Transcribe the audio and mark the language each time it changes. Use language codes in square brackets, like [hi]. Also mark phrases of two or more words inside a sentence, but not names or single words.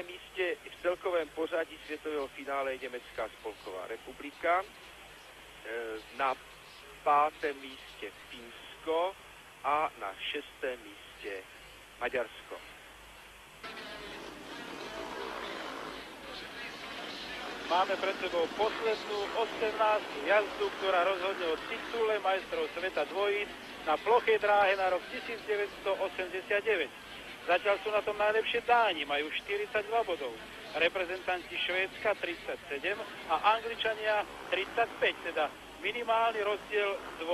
[cs] místě v celkovém pořadí světového finále je Německá spolková republika, na 5. místě Finsko a na 6. místě Maďarsko. [sk] Máme pred sebou poslednú 18. jazdu, ktorá rozhodne o titule majstrov sveta dvojíc na plochej dráhe na rok 1989. Zatiaľ sú na tom najlepšie Dáni, majú 42 bodov. Reprezentanti Švédska 37 a Angličania 35, teda minimálny rozdiel 2 bodov.